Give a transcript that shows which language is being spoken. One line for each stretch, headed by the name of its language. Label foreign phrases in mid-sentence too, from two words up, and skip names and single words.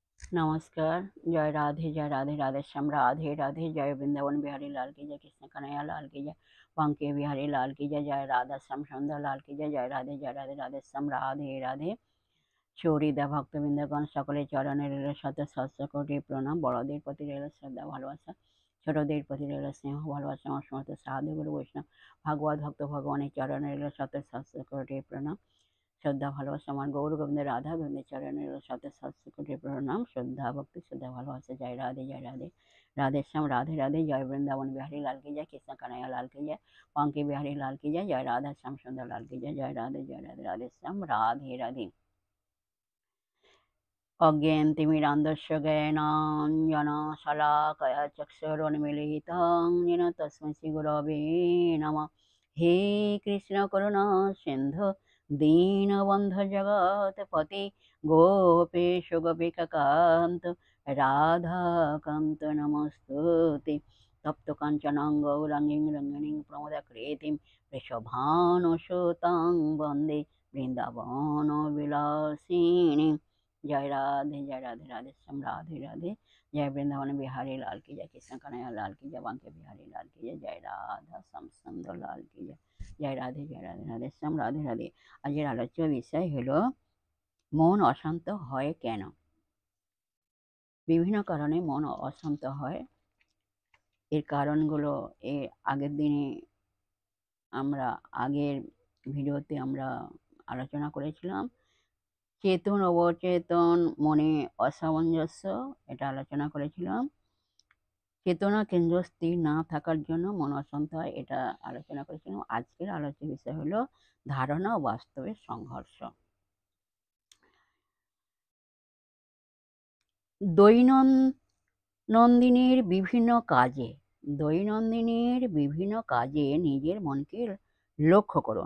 Hindi: नमस्कार। जय राधे राधे श्याम राधे राधे। जय वृंदावन बिहारी लाल की जय, कृष्ण कन्हैया लाल की जय, बांके बिहारी लाल की जय, जय राधा श्याम सुंदर लाल की जय। जय राधे राधे श्याम राधे राधे।
Bangla: চৌরিদা ভক্তবৃন্দগণ সকলের চরণে রইল শত সহস্র কোটি প্রণাম। বড়দের প্রতি রইল শ্রদ্ধা ভালোবাসা, ছোটদের প্রতি রইল স্নেহ ভালোবাসা। আমার সমস্ত সাধু গুরু বৈষ্ণব ভাগবত ভক্ত ভগবানের চরণে রইল শত সহস্র কোটি প্রণাম, শ্রদ্ধা ভালোবাসা। আমার গৌর গোবিন্দ রাধা গোবিন্দের চরণে রইল শত সহস্র কোটি প্রণাম, শ্রদ্ধা ভক্তি শ্রদ্ধা ভালোবাসা।
Hindi: जय राधे राधे श्याम राधे राधे। जय वृंदावन बिहारी लाल की जय, कृष्ण कन्हैया लाल की जय, बांके बिहारी लाल की जय, जय राधा श्याम सुंदर लाल की जय। जय राधे राधे श्याम राधे।
Sanskrit: अज्ञानतिमिरान्धस्य ज्ञानाञ्जनशलाकया चक्षुरुन्मीलितं येन तस्मै श्रीगुरवे नमः। हे कृष्ण करुणा सिन्धु दीनबन्धु जगत्पते, गोपेश गोपिकान्त राधाकान्त नमस्तुते। तप्त काञ्चनं गौराङ्गीं रङ्गिणीं प्रमोदाकृतिं वृषभानुसुतां वन्दे वृन्दावनविलासिनीं।
Hindi: जय राधे राधे श्याम राधे राधे। जय वृंदावन बिहारी लाल की जय, कृष्ण कन्हैया लाल की जय, बांके बिहारी लाल की जय, जय राधा श्याम सुंदर लाल की जय। जय राधे राधे श्याम राधे राधे।
Bangla: আজের আলোচ্য বিষয় হলো মন অশান্ত হয় কেন। বিভিন্ন কারণে মন অশান্ত হয়। এর কারণগুলো এর আগের দিনে আমরা আগের ভিডিওতে আমরা আলোচনা করেছিলাম। চেতন অবচেতন মনে অসামঞ্জস্য, এটা আলোচনা করেছিলাম। চেতনা কেন্দ্র স্থির না থাকার জন্য মন অশান্ত হয়, এটা আলোচনা করেছিলাম। আজকের আলোচ্য বিষয় হলো ধারণা ও বাস্তবের সংঘর্ষ। দৈনন্দিনের বিভিন্ন কাজে নিজের মনকে লক্ষ্য করুন।